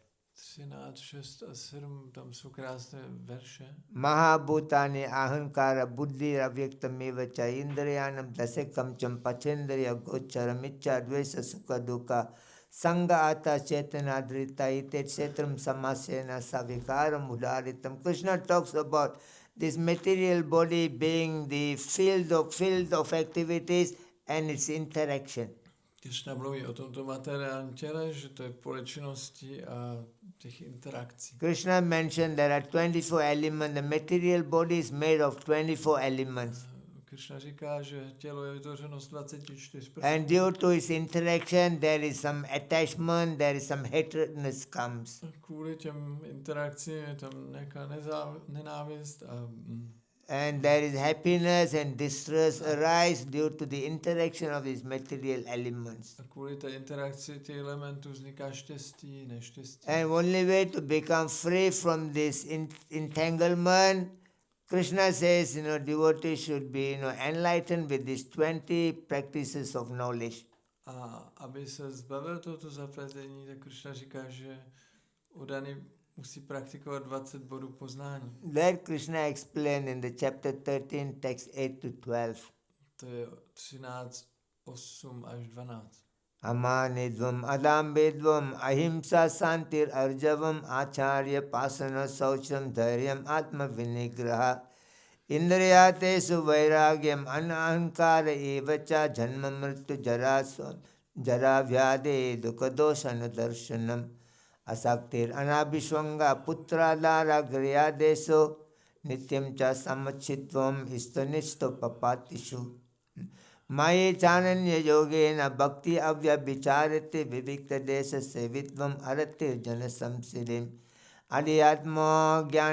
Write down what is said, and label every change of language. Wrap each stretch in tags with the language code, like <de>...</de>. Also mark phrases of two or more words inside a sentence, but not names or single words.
<cs>13, 6 a 7, tam jsou krásné verše.</cs> <sa>Mahabhutani ahankara buddhi avyaktameva cha indriyanam dasekam cham pachendriya gocharam ichcha dvesa sukha dukkha sanga ata chetanadrita itet setram samasena savikaram udaritam.</sa> <en>Krishna talks about this material body being the field of activities and its interaction.</en> <cs>Krishna mluví o tomto materiálním těle, že to je pole činnosti a těch interakcí.</cs> <en>Krishna mentioned there are 24 elements. The material body is made of 24 elements.</en> <cs>Krishna říká, že tělo je vytvořeno z 24 prvků.</cs> <en>And due to its interaction, there is some attachment, there is some hatredness comes.</en> <cs>Kvůli těm interakcím je tam nějaká nenávist</cs> <en>And there is happiness and distress arise due to the interaction of these material elements.</en> <cs>a kvůli té interakci těch elementů vzniká štěstí, neštěstí.</cs> <en>And only way to become free from this entanglement, Krishna says, devotees should be, enlightened with these 20 practices of knowledge.</en> <cs>A aby se zbavil tohoto zapletení, tak Krishna říká, že oddaný musí praktikovat 20 bodů poznání.</cs> <en>That Krishna explained in the chapter 13, text 8 to 12.</en> <cs>To je 13, 8 až 12.</cs> <sa>Amanidvam adambedvam ahimsa santir arjavam acharya pasana saucham dharyam atma vinigraha indriyatesu vairagyam anahankara evacha janma mrityu jara vyade dukadosana darshanam asaktir anabhishwanga putradara griyadesu nityam cha samachitvam istanisto papatishu Maya chananya yogena bhakti avya vicharate vivikta desa sevitvam arate jana samsidim adhyatma</sa>